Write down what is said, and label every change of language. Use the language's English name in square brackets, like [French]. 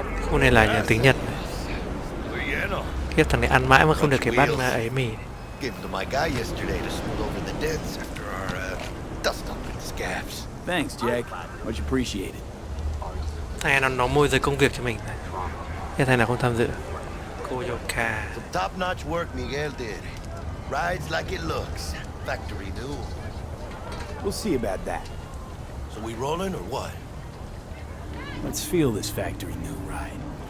[Vietnamese] Khu này là nhà tiếng Nhật. [Spanish] Bueno. [Vietnamese] Kiếp thằng này ăn mãi mà không được cái bát mà ấy mì. [English] Gave them to my guy yesterday to smooth over the dents after our dust up and scabs. Thanks, Jack. Much appreciated. [Vietnamese] Thằng này nó môi giới công việc cho mình. Thế thằng nào không tham dự. Koyoka. [English] Some top-notch work Miguel did. Rides like it looks. Factory new. We'll see about that. So we rolling or what? Let's feel this factory new ride.